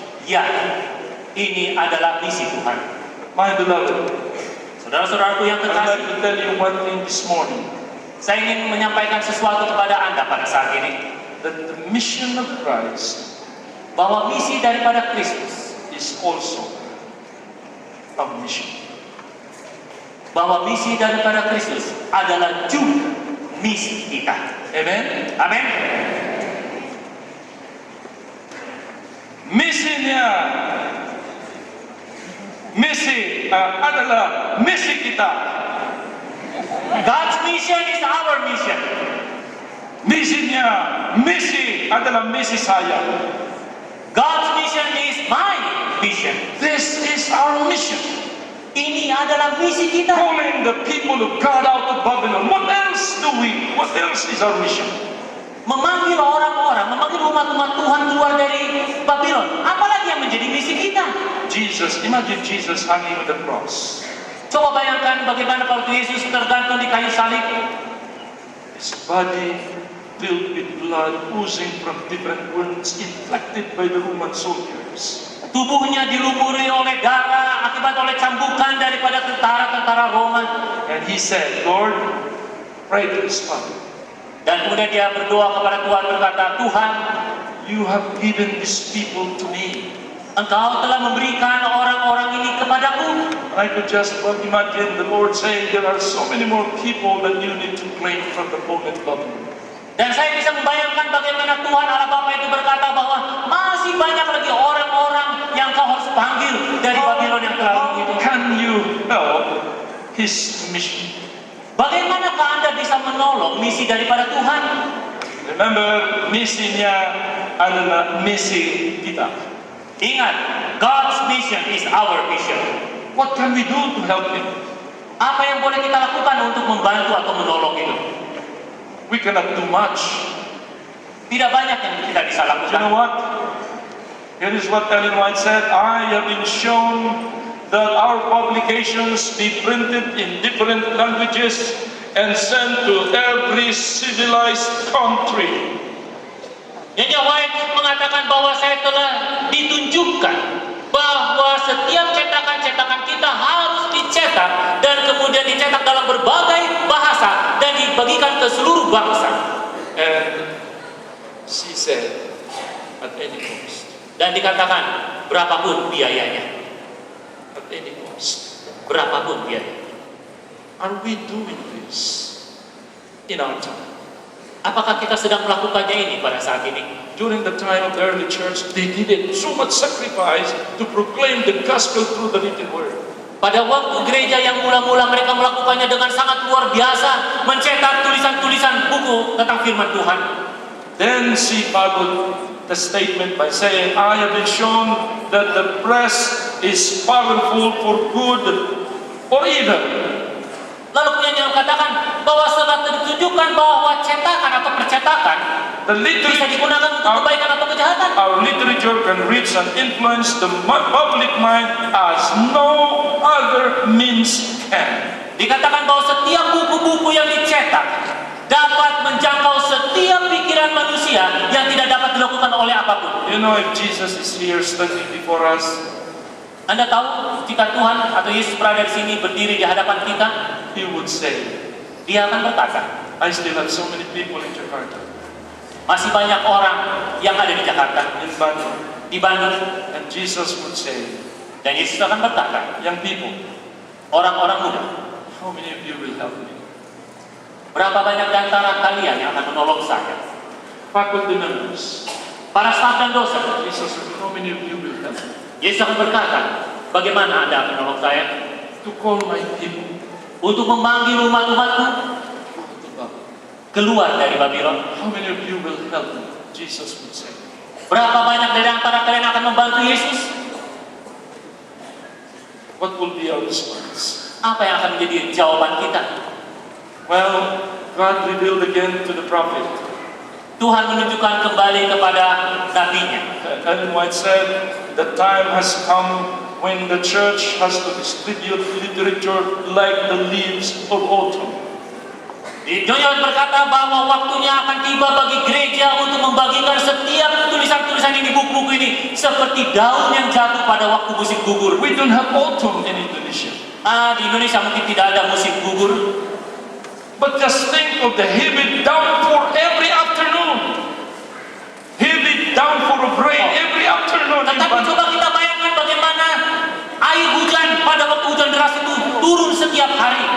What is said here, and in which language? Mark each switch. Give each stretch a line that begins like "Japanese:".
Indonesian: Ya, ini adalah misi Tuhan.
English: My beloved,
Indonesian: Saudara-saudaraku yang
English: I'd like
Indonesian: terkasih,
English: to tell you one thing this morning,
Indonesian: saya ingin menyampaikan sesuatu kepada Anda pada saat ini,
English: that the mission of Christ
Indonesian: bahwa misi daripada Kristus,
English: is also a mission.
Indonesian: bahwa misi daripada Kristus adalah juga misi kita.
English: Amen?
Indonesian: Amin. Misinya, misi adalah misi kita.
English: God's mission is our mission.
Indonesian: Misinya, misi adalah misi saya.
English: God's mission is my mission. This is our mission.
Indonesian: Ini adalah misi kita.
English: Calling the people of God out of Babylon. What else do we? What else is our mission?
Indonesian: Memanggil orang-orang, memanggil umat-umat Tuhan keluar dari Babylon. Apalagi yang menjadi misi kita?
English: Jesus, imagine Jesus hanging on the cross.
Indonesian: Coba bayangkan bagaimana kalau Yesus tergantung di kayu salib.
English: His body filled with blood oozing from different wounds inflicted by the Roman soldiers.
Indonesian: Tubuhnya dilumuri oleh darah akibat oleh cambukan daripada tentara-tentara Roma.
English: And he said, Lord, pray to this Father.
Indonesian: Dan kemudian dia berdoa kepada Tuhan berkata, Tuhan,
English: You have given these people to me.
Indonesian: Engkau telah memberikan orang-orang ini kepadaku.
English: I could just imagine the Lord saying, there are so many more people that you need to claim from the opponent Babylon.
Indonesian: Dan saya bisa membayangkan bagaimana Tuhan Allah Bapa itu berkata bahwa masih banyak lagi orang-orang yang kau harus panggil dari Babylon yang telah
English: How
Indonesian: begitu.
English: can you help His mission?
Indonesian: Bagaimanakah Anda bisa menolong misi daripada Tuhan?
English: Remember,
Indonesian: misinya adalah misi kita. Ingat,
English: God's mission is our mission. What can we do to help Him?
Indonesian: Apa yang boleh kita lakukan untuk membantu atau menolong itu?
English: We cannot do much.
Indonesian: Tidak banyak yang kita bisa
English: You
Indonesian: lakukan.
English: know what? Here is what Ellen White said. I have been shown that our publications be printed in different languages and sent to every civilized country.
Indonesian: Nyonya White mengatakan bahwa saya telah ditunjukkan bahwa setiap cetakan-cetakan kita harus dicetak dan kemudian dicetak dalam berbagai bahasa dan dibagikan ke seluruh bangsa.
English: And she said, at any cost.
Indonesian: Dan dikatakan berapapun biayanya,
English: At any cost.
Indonesian: berapapun biayanya.
English: Are we doing this in our time?
Indonesian: Apakah kita sedang melakukannya ini pada saat ini?
English: During the time of the early church, they did it so much sacrifice to proclaim the gospel through the written word.
Indonesian: Pada waktu gereja yang mula-mula mereka melakukannya dengan sangat luar biasa, mencetak tulisan-tulisan buku tentang firman Tuhan.
English: Then she followed the statement by saying, I have been shown that the press is powerful for good or evil.
Indonesian: Lalu kemudian dia mengatakan bahwa setelah ditunjukkan bahwa cetakan atau percetakan
English: The
Indonesian: bisa digunakan untuk kebaikan atau kejahatan.
English: Our literature can reach and influence the public mind as no other means can.
Indonesian: Dikatakan bahwa setiap buku-buku yang dicetak dapat menjangkau setiap pikiran manusia yang tidak dapat dilakukan oleh apapun.
English: You know, if Jesus is here standing before us,
Indonesian: Anda tahu jika Tuhan atau Yesus berada di sini berdiri di hadapan kita,
English: He would say,
Indonesian: Dia akan berkata,
English: I still have so many people in Jakarta,
Indonesian: masih banyak orang yang ada di Jakarta,
English: in Bandung.
Indonesian: di Bandung,
English: And Jesus would say,
Indonesian: dan Yesus akan berkata,
English: young people,
Indonesian: orang-orang muda,
English: how many of you will help me?
Indonesian: berapa banyak di antara kalian yang akan menolong saya?
English: Faculty members,
Indonesian: para staf dan dosen.
English: Jesus said, how many of you will help me
Indonesian: Yesus akan berkata, bagaimana Anda akan menolong saya
English: to call my people
Indonesian: untuk memanggil umat-umatku
English: out of Babylon?
Indonesian: keluar dari Babylon?
English: How many of you will help me? Jesus would say.
Indonesian: Berapa banyak dari antara kalian akan membantu Yesus?
English: What will be our response?
Indonesian: Apa yang akan menjadi jawaban kita?
English: Well, God revealed again to the prophet.
Indonesian: Tuhan menunjukkan kembali kepada nabinya.
English: Ellen White said, the time has come when the church has to distribute literature like the leaves of autumn.
Indonesian: John berkata bahwa waktunya akan tiba bagi gereja untuk membagikan setiap tulisan-tulisan ini, buku-buku ini, seperti daun yang jatuh pada waktu musim gugur.
English: We don't have autumn in Indonesia.
Indonesian: Di Indonesia mungkin tidak ada musim gugur.
English: But just think of the heavy downpour every afternoon. Heavy downpour of rain every afternoon. in
Indonesian: Tetapi
English: Bandung.
Indonesian: coba kita bayangkan bagaimana air hujan pada waktu hujan deras itu turun setiap hari.